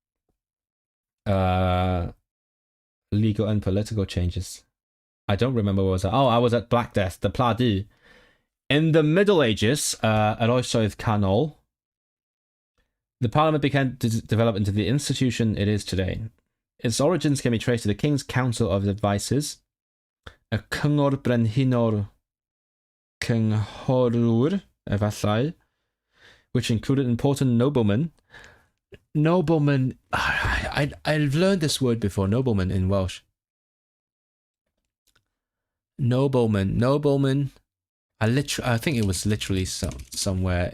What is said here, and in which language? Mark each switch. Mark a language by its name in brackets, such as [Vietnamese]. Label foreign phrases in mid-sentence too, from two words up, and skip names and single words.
[English] Legal and political changes. I don't remember where was I. Oh, I was at Black Death, the Pladi. In the Middle Ages, at [Welsh] Oesoedd Canol, [English] the Parliament began to develop into the institution it is today. Its origins can be traced to the King's Council of Advisors, [Welsh] a cyngor brenhinol cynghorwyr, efallai, [English] which included important noblemen. Noblemen, I've learned this word before, nobleman in Welsh. Nobleman. I think it was literally somewhere.